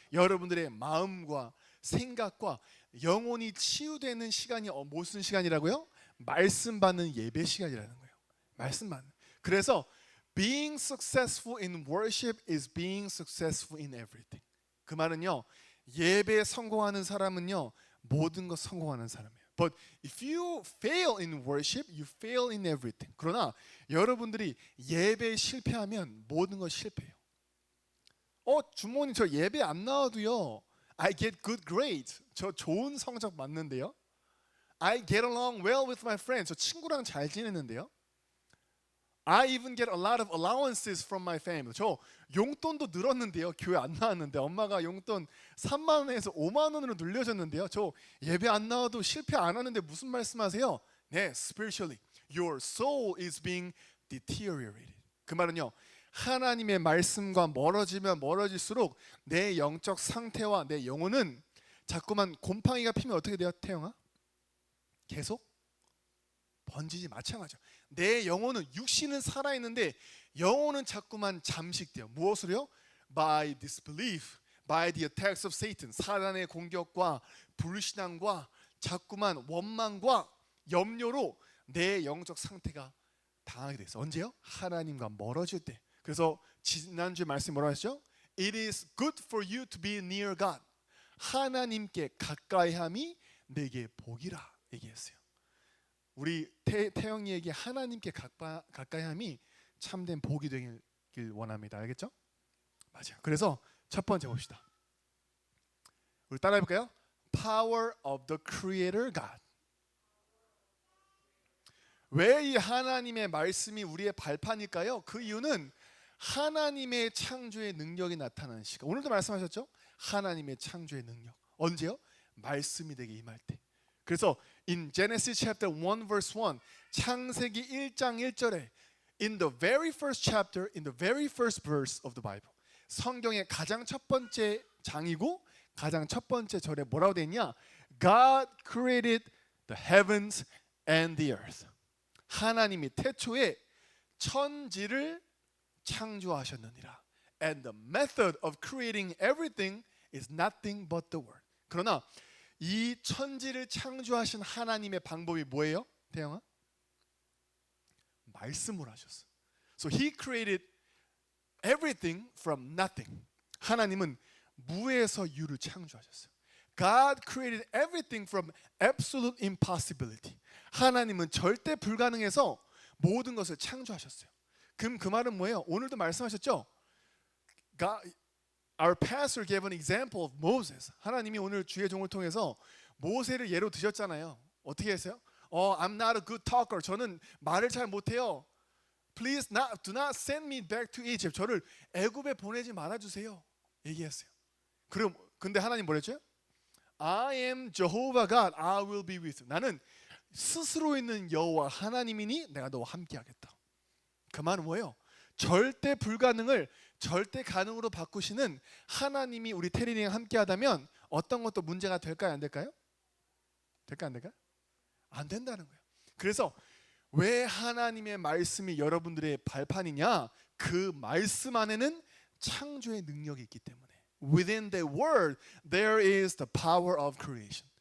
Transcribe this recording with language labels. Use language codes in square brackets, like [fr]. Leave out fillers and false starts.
[ko] 여러분들의 마음과 생각과 영혼이 치유되는 시간이 무슨 시간이라고요? 말씀 받는 예배 시간이라는 거예요. 말씀 받는. [en] 그래서 being successful in worship is being successful in everything. [ko] 그 말은요, 예배에 성공하는 사람은요, 모든 것 성공하는 사람이에요. [en] But if you fail in worship, you fail in everything. [ko] 그러나 여러분들이 예배에 실패하면 모든 것 실패해요. 주모님 저 예배 안 나와도요, [en] I get good grades. [ko] 저 좋은 성적 맞는데요. [en] I get along well with my friends. [ko] 저 친구랑 잘 지내는데요. I even get a lot of allowances from my family. 저 용돈도 늘었는데요. 교회 안 나왔는데 엄마가 용돈 3만 원에서 5만 원으로 늘려줬는데요. 저 예배 안 나와도 실패 안 하는데 무슨 말씀하세요? [en] 네, spiritually, your soul is being deteriorated. [ko] 그 말은요, 하나님의 말씀과 멀어지면 멀어질수록 내 영적 상태와 내 영혼은 자꾸만 곰팡이가 피면 어떻게 돼요, 태영아? 계속 번지지. 마찬가지죠. 내 영혼은, 육신은 살아있는데 영혼은 자꾸만 잠식돼요. 무엇으로요? [en] By disbelief, by the attacks of Satan. [ko] 사단의 공격과 불신앙과 자꾸만 원망과 염려로 내 영적 상태가 당하게 됐어. 언제요? 하나님과 멀어질 때. 그래서 지난주에 말씀 뭐라고 했죠? [en] It is good for you to be near God. [ko] 하나님께 가까이함이 내게 복이라 얘기했어요. 우리 태영이에게 하나님께 가까이함이 참된 복이 되길 원합니다. 알겠죠? 맞아요. 그래서 첫 번째 봅시다. 우리 따라해볼까요? [en] Power of the Creator God. [ko] 왜 이 하나님의 말씀이 우리의 발판일까요? 그 이유는 하나님의 창조의 능력이 나타나는 시간. 오늘도 말씀하셨죠? 하나님의 창조의 능력. 언제요? 말씀이 되게 임할 때. [en] 그래서 in Genesis chapter 1 verse 1, [ko] 창세기 1장 1절에 [en] in the very first chapter, in the very first verse of the Bible, [ko] 성경의 가장 첫 번째 장이고 가장 첫 번째 절에 뭐라고 되어 있냐? [en] God created the heavens and the earth. [ko] 하나님이 태초에 천지를 창조하셨느니라. [en] And the method of creating everything is nothing but the word. [ko] 그러나 이 천지를 창조하신 하나님의 방법이 뭐예요? 태영아? 말씀으로 하셨어. [en] So he created everything from nothing. [ko] 하나님은 무에서 유를 창조하셨어요. [en] God created everything from absolute impossibility. [ko] 하나님은 절대 불가능해서 모든 것을 창조하셨어요. 그럼 그 말은 뭐예요? 오늘도 말씀하셨죠? [en] God, our pastor gave an example of Moses. [ko] 하나님이 오늘 주의 종을 통해서 모세를 예로 드셨잖아요. 어떻게 했어요? [en] I'm not a good talker. [ko] 저는 말을 잘 못해요. [en] Please do not send me back to Egypt. [ko] 저를 애굽에 보내지 말아주세요. 얘기했어요. 그럼 근데 하나님 뭐랬죠? [en] I am Jehovah God. I will be with you. [ko] 나는 스스로 있는 여호와 하나님이니 내가 너와 함께하겠다. 그 말은 뭐예요? 절대 불가능을 절대 가능으로 바꾸시는 하나님이 우리 테린이랑 함께하다면 어떤 것도 문제가 될까요? 안 될까요? 될까 안 될까요? 안 된다는 거예요. 그래서 왜 하나님의 말씀이 여러분들의 발판이냐? 그 말씀 안에는 창조의 능력이 있기 때문에. [en] Within the word there is the power of creation.